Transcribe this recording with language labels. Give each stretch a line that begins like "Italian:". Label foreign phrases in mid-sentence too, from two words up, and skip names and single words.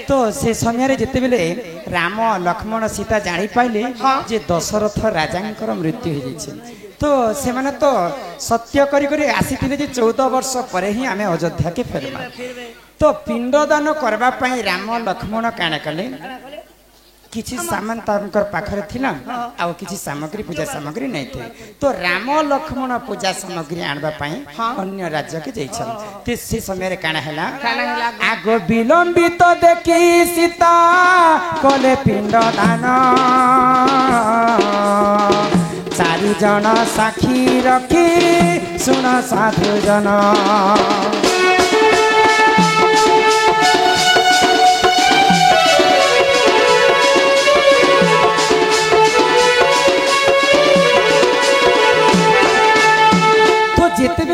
Odia: ତ ସେ ସମୟ ଯେତେ ବେଳେ ରାମ ଲକ୍ଷ୍ମଣ ସୀତା ଜାଣି ପାଇଲେ ଯେ ଦଶରଥ ରାଜାଙ୍କର ମୃତ୍ୟୁ ହୋଇ ଯାଇଛି ତ ସେ ମାନେ ତ ସତ୍ୟ କରି କରି ଆସିଥିଲେ ଯେ 14 ବର୍ଷ ପରେ ହିଁ ଆମେ ଅଯୋଧ୍ୟାକୁ ଫେରିବା। ତ ପିଣ୍ଡଦାନ କରିବା ପାଇଁ ରାମ ଲକ୍ଷ୍ମଣ କଣ କଲେ କିଛି ସାମାନ ତାଙ୍କର ପାଖରେ ଥିଲା ଆଉ କିଛି ସାମଗ୍ରୀ ପୂଜା ସାମଗ୍ରୀ ନ ଥିଲା। ତ ରାମ ଲକ୍ଷ୍ମଣ ପୂଜା ସାମଗ୍ରୀ ଆଣିବା ପାଇଁ ଅନ୍ୟ ରାଜ୍ୟକୁ ଯାଉଛନ୍ତି। ତେ ସେ ସମୟ ରେ କଣ ହେଲା ଆଗୋ ବିଳମ୍ବିତ ଦେଖି ସୀତା କଲେ ପିଣ୍ଡ ଦାନ ଚାରି ଜଣ ସାକ୍ଷୀ ରଖି ଶୁଣ ସାଧୁ ଜନ ଯେତେ